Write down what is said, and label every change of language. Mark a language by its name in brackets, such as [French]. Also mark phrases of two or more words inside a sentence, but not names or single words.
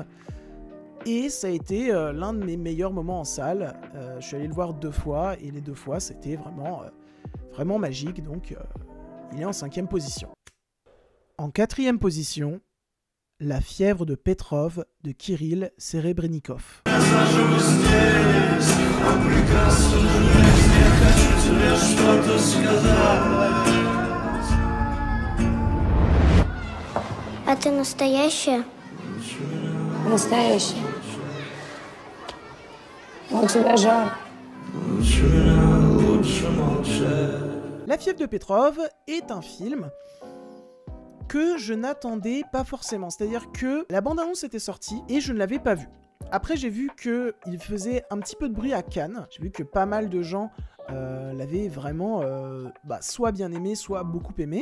[French] Et ça a été l'un de mes meilleurs moments en salle. Je suis allé le voir 2 fois et les 2 fois, c'était vraiment, vraiment magique. Donc, il est en 5e position. En 4e position, La fièvre de Petrov de Kirill Serebrennikov. [Russian] А ты настоящая? Настоящий. У тебя жар. [French] La fièvre de Petrov est un film que je n'attendais pas forcément. C'est-à-dire que la bande-annonce était sortie et je ne l'avais pas vue. Après, j'ai vu qu'il faisait un petit peu de bruit à Cannes. J'ai vu que pas mal de gens l'avaient vraiment soit bien aimé, soit beaucoup aimé.